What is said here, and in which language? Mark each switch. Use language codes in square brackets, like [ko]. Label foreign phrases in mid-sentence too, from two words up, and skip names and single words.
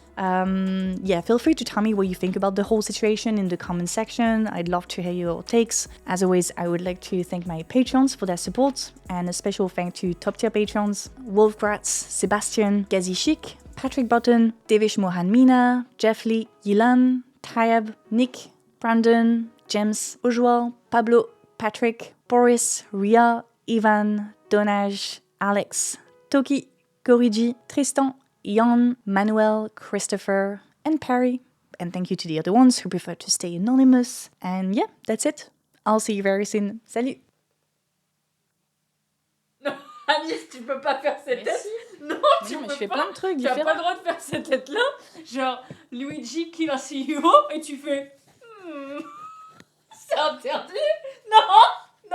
[en] Feel free to tell me what you think about the whole situation in the comment section. I'd love to hear your takes. As always, I would like to thank my patrons for their support, and a special thank to top tier patrons Wolfgratz, Sebastian, Gazi Chic, Patrick Button, Devish Mohan Mina, Jeff Lee, Yilan, Tayeb, Nick, Brandon, James, Ujwal, Pablo, Patrick, Boris, Ria, Ivan, Donaj, Alex, Toki, Koriji, Tristan, Jan, Manuel, Christopher, and Perry. And thank you to the other ones who prefer to stay anonymous. And yeah, that's it. I'll see you very soon. [fr] Salut! Non, Alice, tu peux pas faire cette tête. Si. Non, tu peux je fais pas. plein de trucs Tu n'as différents. pas le droit de faire cette tête-là. Genre, Luigi qui va CEO et tu fais... C'est interdit. Non.